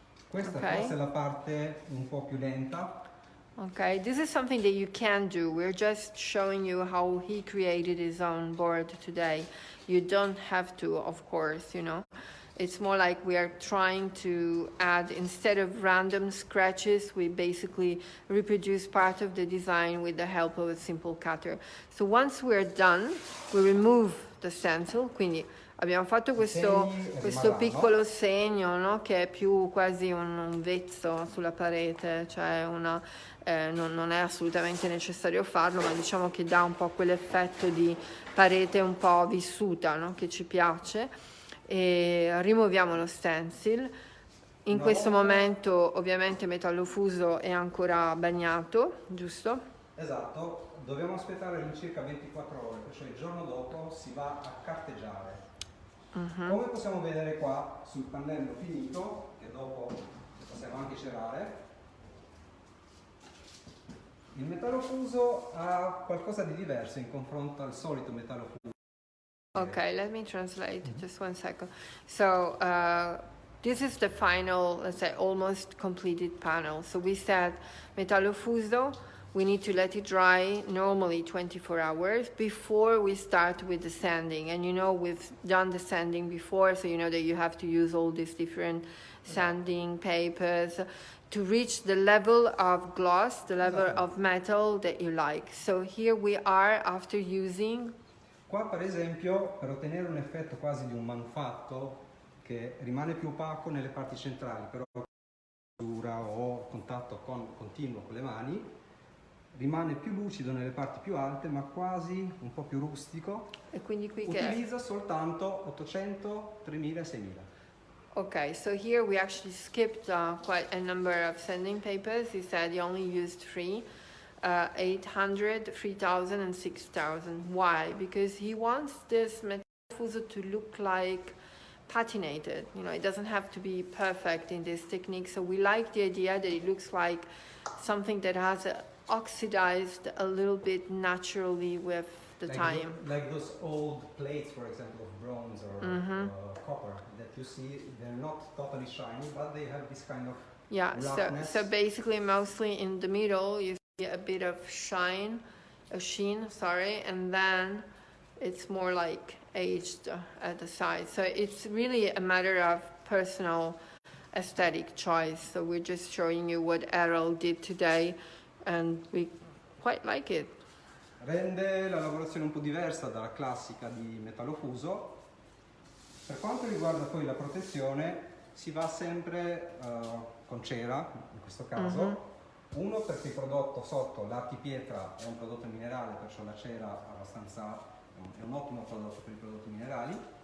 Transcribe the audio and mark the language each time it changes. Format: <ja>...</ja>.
<it>Questa forse è la parte un po' più lenta.</it> <en>Okay, this is something that you can do. We're just showing you how he created his own board today. You don't have to, of course, It's more like we are trying to add, instead of random scratches, we basically reproduce part of the design with the help of a simple cutter. So once we're done, we remove the stencil, quindi</en> <it>Abbiamo fatto questo piccolo segno, no? Che è più quasi un vezzo sulla parete, cioè non è assolutamente necessario farlo, ma diciamo che dà un po' quell'effetto di parete un po' vissuta, no? Che ci piace. E rimuoviamo lo stencil. In questo momento ovviamente metallo fuso è ancora bagnato, giusto? Esatto, dobbiamo aspettare all'incirca 24 ore, cioè il giorno dopo si va a carteggiare. Come possiamo vedere qua sul pannello finito, che dopo possiamo anche celare, il metallo fuso ha qualcosa di diverso in confronto al solito metallo fuso.</it> <en>Okay, let me translate, just 1 second. So, this is the final, let's say, almost completed panel. So we said metallo fuso, we need to let it dry normally 24 hours before we start with the sanding. And you know, we've done the sanding before, so you know that you have to use all these different sanding papers to reach the level of gloss, the level of metal that you like. So here we are after using.</en> <it>Qua per esempio, per ottenere un effetto quasi di un manufatto che rimane più opaco nelle parti centrali, però o contatto continuo con le mani, rimane più lucido nelle parti più alte, ma quasi un po' più rustico. E quindi qui utilizza soltanto 800, 3000 e 6000.</it> <en>Okay, so here we actually skipped quite a number of sanding papers. He said he only used 3. 800, 3000 and 6000. Why? Because he wants this metallo fuso to look like patinated. You know, it doesn't have to be perfect in this technique. So we like the idea that it looks like something that has oxidized a little bit naturally with the time. Like those old plates, for example, of bronze or copper that you see, they're not totally shiny, but they have this kind of roughness. So basically mostly in the middle you a bit of sheen, and then it's more like aged at the side. So it's really a matter of personal aesthetic choice. So we're just showing you what Errol did today, and we quite like it.</en> <it>Rende la lavorazione un po' diversa dalla classica di metallo fuso. Per quanto riguarda poi la protezione, si va sempre con cera, in questo caso. Uno, perché il prodotto sotto, l'Archi Pietra, è un prodotto minerale, perciò la cera è un ottimo prodotto per i prodotti minerali.</it>